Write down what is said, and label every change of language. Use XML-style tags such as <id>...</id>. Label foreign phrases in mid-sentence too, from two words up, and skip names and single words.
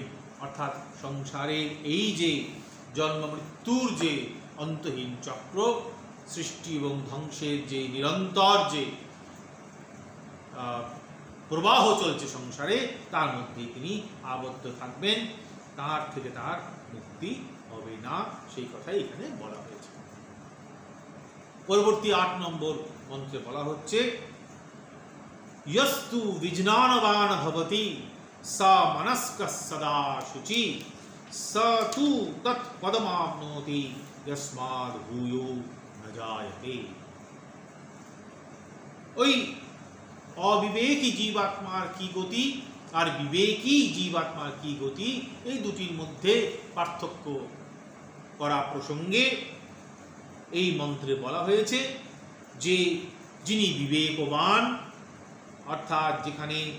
<bn>অর্থাৎ সংসারের এই যে জন্ম মৃত্যুর যে অন্তহীন চক্র, সৃষ্টি এবং ধ্বংসের যে নিরন্তর যে প্রবাহ চলছে সংসারে, তার মধ্যেই তিনি আবদ্ধ থাকবেন, তার থেকে তার মুক্তি হবে না, সেই কথাই এখানে বলা হয়েছে। পরবর্তী 8 নম্বর মন্ত্রে বলা হচ্ছে,</bn> <sa>यस्तु विज्ञानवान भवति स मनस्कः सदा शुचि स तु तत्पदमाप्नोति यस्माद् भूयो न जायते।</sa> <bn>ওই অবিবেকী জীবাত্মার কি গতি আর বিবেকী জীবাত্মার কি গতি, এই দুটির মধ্যে পার্থক্য করা প্রসঙ্গে এই মন্ত্রে বলা হয়েছে যে যিনি বিবেকবান, অর্থাৎ যেখানে</bn>